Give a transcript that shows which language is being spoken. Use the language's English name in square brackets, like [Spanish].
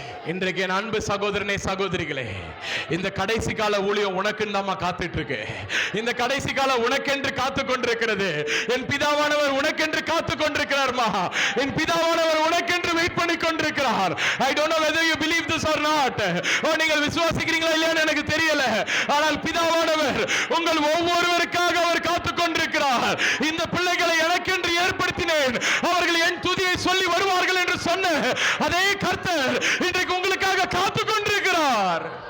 [Tamil] இன்றைக்கு என் அன்பு சகோதரனே சகோதரிகளே, இந்த கடைசி கால ஊழியம் உனக்குன்னு தான் காத்துட்டு இருக்கு. இந்த கடைசி கால உனக்கென்று காத்து கொண்டிருக்கிறது. என் பிதாவானவர் உனக்கென்று காத்து கொண்டிருக்கிறார்மா. என் பிதாவானவர் உனக்கென்று வெயிட் பண்ணி கொண்டிருக்கிறார். [English] I don't know whether you believe this or not. [Tamil] நீங்கள் விசுவாசிக்கிறீங்களா இல்லையான்னு எனக்கு தெரியல. ஆனால் பிதாவானவர் உங்கள் ஒவ்வொருவருக்காக அவர் காத்து கொண்டிருக்கிறார். இந்த பிள்ளைகளை எனக்கென்று ஏற்படுத்தினேன், அவர்கள் என் துதியை சொல்லி வருவார்கள் என்று சொன்ன அதே கர்த்தர் இன்றைக்கு உங்களுக்காக காத்து கொண்டிருக்கிறார்.